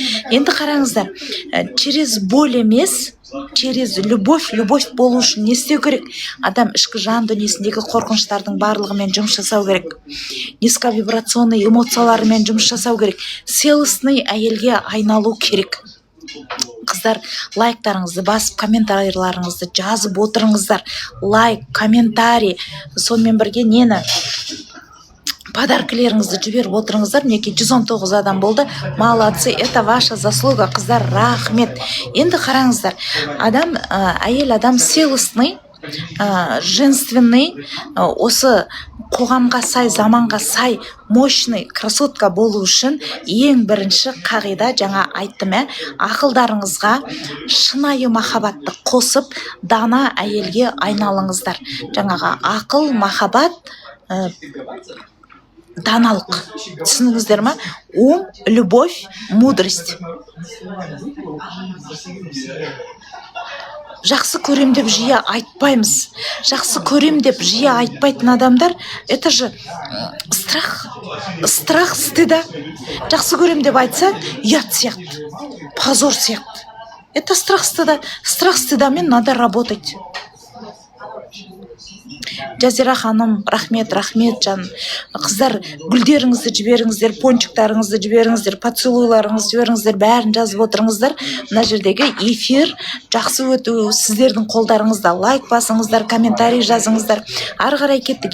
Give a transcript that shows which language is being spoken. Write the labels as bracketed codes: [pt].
[kk] Енді қараңыздар, [ru] через боль [kk] емес, [ru] через любовь [kk] болу үшін не істеу керек? Адам ішкі жан дүниесіндегі қорқыныштардың барлығымен жұмыс жасау керек. Низковибрационный эмоцияларымен жұмыс жасау керек. Целостный әйелге айналу керек. Қыздар, лайктарыңызды басып, комментарийларыңызды жазып отырыңыздар. Лайк, комментарий, сонымен бірге нені? Подаркілеріңізді жіберіп отырыңыздар. Мінекей 119 адам болды. [ru] Молодцы, это ваша заслуга, [kk] қыздар, рахмет. Енді қараңыздар, әйел адам целостный, женственный, осы қоғамға сай, заманға сай, мощный красотка болу үшін ең бірінші қағида, жаңа айттым, ақылдарыңызға шынайы махаббатты қосып, дана әйелге айналыңыздар. Жаңаға ақыл, махаббат, даналық. Түсініңіздер ма? [ru] Ум, любовь, мудрость. [kk] Жақсы көрем деп жиі айтпаймыз. Жақсы көрем деп жиі айтпайтын адамдар, [ru] это же страх стыда. [kk] Жақсы көрем деп айтса, ұят сияқты, позор сияқты. [ru] Это страх стыда. Страх стыдамен надо работать. [kk] Жазира ханым, рахмет, жан. Қыздар, гүлдеріңізді жіберіңіздер, пончиктарыңызды жіберіңіздер, поцелуйларыңызды жіберіңіздер, бәрін жазып отырыңыздар. Мына жердегі эфир жақсы өту, сіздердің қолдарыңызда. Лайк басыңыздар, комментарий жазыңыздар. Ары қарай кеттік.